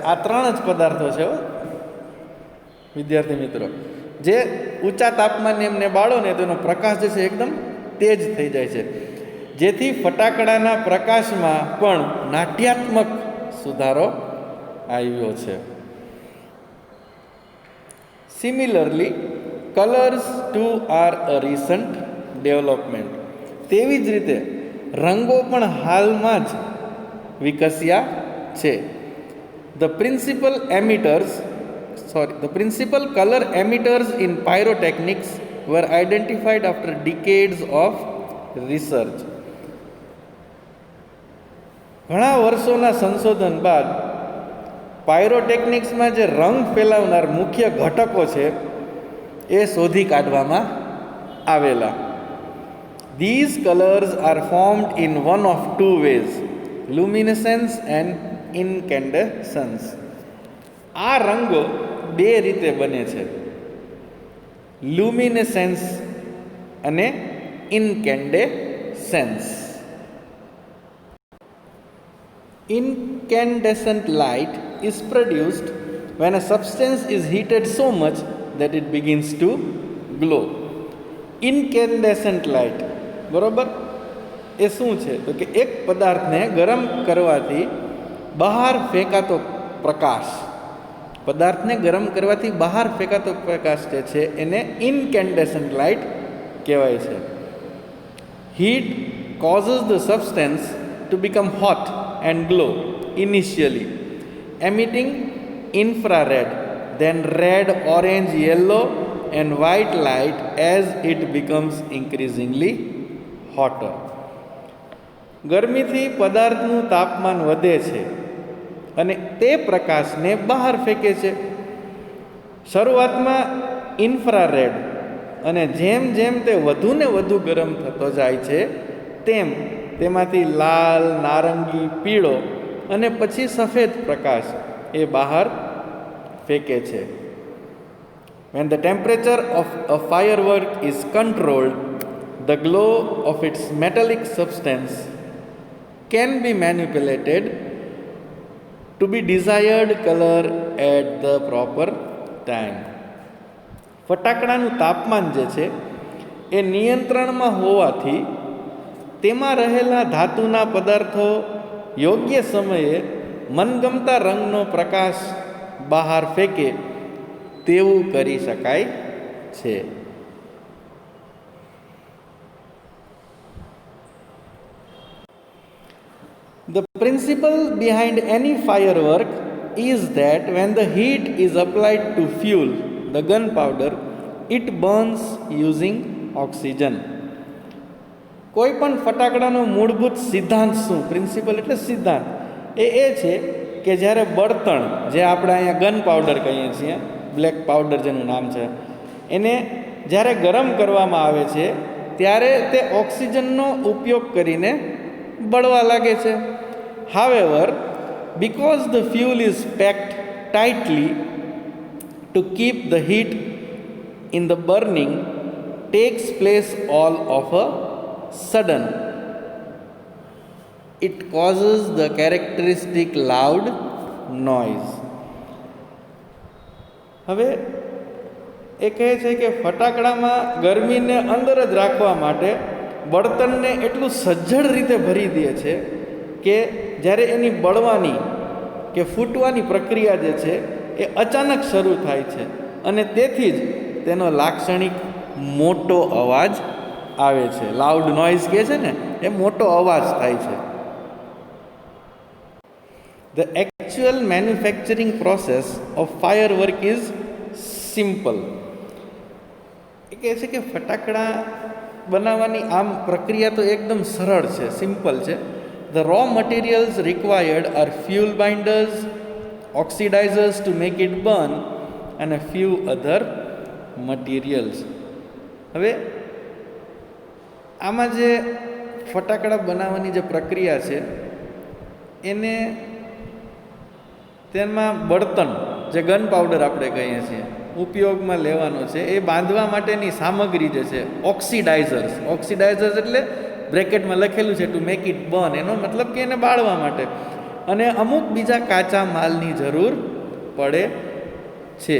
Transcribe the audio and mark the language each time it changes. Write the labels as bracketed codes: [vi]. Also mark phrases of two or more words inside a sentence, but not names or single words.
[gu] આ ત્રણ જ પદાર્થો છે વિદ્યાર્થી મિત્રો, જે ઊંચા તાપમાને એમને બાળો ને તેનો પ્રકાશ જે છે એકદમ તેજ થઈ જાય છે, જેથી ફટાકડાના પ્રકાશમાં પણ નાટ્યાત્મક સુધારો આવ્યો છે. [en] Similarly colors too are a recent development. [gu] તેવી જ રીતે રંગો પણ હાલમાં જ વિકસ્યા છે. [en] The principal color emitters in pyrotechnics were identified after decades of research. [gu] ઘણા વર્ષોના સંશોધન બાદ પાયરોટેકનિક્સમાં જે રંગ ફેલાવનાર મુખ્ય ઘટકો છે એ શોધી કાઢવામાં આવેલા. [en] These colors are formed in one of two ways, luminescence and incandescence. [gu] આ રંગો બે રીતે બને છે, લ્યુમિનેસેન્સ અને ઇન્કેન્ડેસેન્સ. [en] Incandescent light is produced when a substance is heated so much that it begins to glow. Incandescent light [gu] બરોબર એ શું છે તો કે એક પદાર્થને ગરમ કરવાથી બહાર ફેંકાતો પ્રકાશ, પદાર્થને ગરમ કરવાથી બહાર ફેંકાતો પ્રકાશ જે છે એને [en] incandescent light [gu] કહેવાય છે. [en] Heat causes the substance to become hot and glow initially, emitting infrared, then red, orange, yellow and white light as it becomes increasingly hotter. [gu] ગરમીથી પદાર્થનું તાપમાન વધે છે અને તે પ્રકાશને બહાર ફેંકે છે. શરૂઆતમાં ઇન્ફ્રારેડ, અને જેમ જેમ તે વધુને વધુ ગરમ થતો જાય છે તેમ તેમાંથી લાલ, નારંગી, પીળો અને પછી સફેદ પ્રકાશ એ બહાર ફેંકે છે. [en] When the temperature of a firework is controlled, the glow of its metallic substance can be manipulated to be desired color at the proper time. [gu] ફટાકડાનું તાપમાન જે છે એ નિયંત્રણમાં હોવાથી તેમાં રહેલા ધાતુના પદાર્થો યોગ્ય સમયે મનગમતા રંગનો પ્રકાશ બહાર ફેંકે તેવું કરી શકાય છે. [en] The principle behind any firework is that when the heat is applied to fuel, the gunpowder, it burns using oxygen. [gu] કોઈ પણ ફટાકડાનો મૂળભૂત સિદ્ધાંત શું? પ્રિન્સિપલ એટલે સિદ્ધાંત. એ છે કે જ્યારે બળતણ, જે આપણે અહીંયા [en] gun powder [gu] કહીએ છીએ, [en] black powder [gu] જેનું નામ છે, એને જ્યારે ગરમ કરવામાં આવે છે ત્યારે તે ઓક્સિજનનો ઉપયોગ કરીને બળવા લાગે છે. [en] However, because the fuel is packed tightly to keep the heat in the burning takes place all of a sudden, it causes the characteristic loud noise. [gu] હવે એ કહે છે કે ફટાકડામાં ગરમીને અંદર જ રાખવા માટે બળતણને એટલું સજ્જડ રીતે ભરી દે છે કે જ્યારે એની બળવાની કે ફૂટવાની પ્રક્રિયા જે છે એ અચાનક શરૂ થાય છે અને તેથી જ તેનો લાક્ષણિક મોટો અવાજ આવે છે. [en] loud noise [gu] કહે છે ને, એ મોટો અવાજ થાય છે. [en] The actual manufacturing process of firework is simple. [gu] એ કહે છે કે ફટાકડા બનાવવાની આમ પ્રક્રિયા તો એકદમ સરળ છે, સિમ્પલ છે. [en] The raw materials required are fuel binders, oxidizers to make it burn, and a few other materials. [gu] હવે આમાં જે ફટાકડા બનાવવાની જે પ્રક્રિયા છે એને તેમાં બળતણ, જે [en] gun powder [gu] આપણે કહીએ છીએ, ઉપયોગમાં લેવાનો છે. એ બાંધવા માટેની સામગ્રી જે છે ઓક્સિડાઇઝર્સ એટલે બ્રેકેટમાં લખેલું છે [en] to make it burn, [gu] એનો મતલબ કે એને બાળવા માટે, અને અમુક બીજા કાચા માલની જરૂર પડે છે.